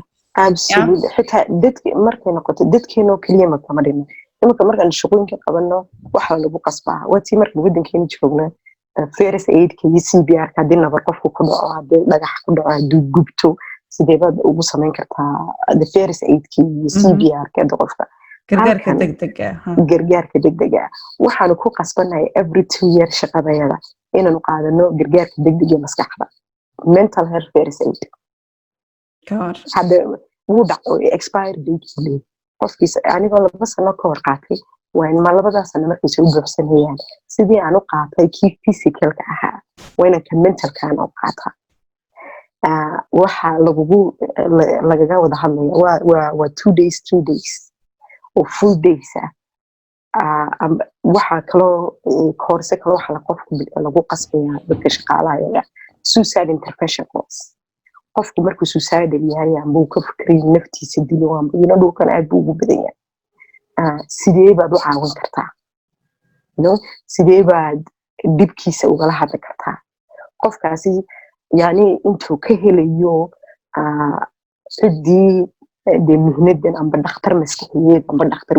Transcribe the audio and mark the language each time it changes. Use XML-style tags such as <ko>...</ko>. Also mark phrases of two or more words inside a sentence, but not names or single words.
<so>absolutely xitaa dadki markay noqoto dadkeena oo kaliya ma kama dhino iminka markaan shaqooyinka qabano waxa lagu qasbaa waatii marka wadankeena joogna</so> <en>first aid-ka</en> <so>iyo CPR-ka haddii nabar qofku ku dhaco haddii dhagax ku dhaco hadduu gubto sidee baad ugu samayn kartaa</so> <en>the first aid-ki</en> <so>iyo CPR-ka qofka gargaarka degdega waxaanu ku qasbanahay</so> <en>every 2 years</en> <so>shaqadayada inaanu qaadano gargaarka degdega maskaxda</so> <en>mental health first aid</en> <so>hadda wuu dhaco</so> <en>expired date</en> <so>qofkiisa anigoo 2 sano ka hor qaatay waa in ma 2 sano markiisa u buuxsanayaan sidii aan u qaatay kii physicalka ahaa waa inaan ka mentalkaan u qaataa waxa lagaga wada hadlaya waa</so> <en>2 days 3 days</en> <so>oo</so> <en>full days</en> <so>waxa kaloo course kaloo waxa lagu qasbaya dadka shaqaalaha</so> <en>suicide intervention course</en> <so>qofku markuu suicide yahay amba uu ka fikray naftiisa dilo amba inuu dhulkan aad ugu badan yahay sidee baad u caawin kartaa sidee baad dibkiisa ugala hadli kartaa qofkaasi yani intuu ka helayo cidii mihnadan amba dhakhtar maskaxiyeed amba dhakhtar</so>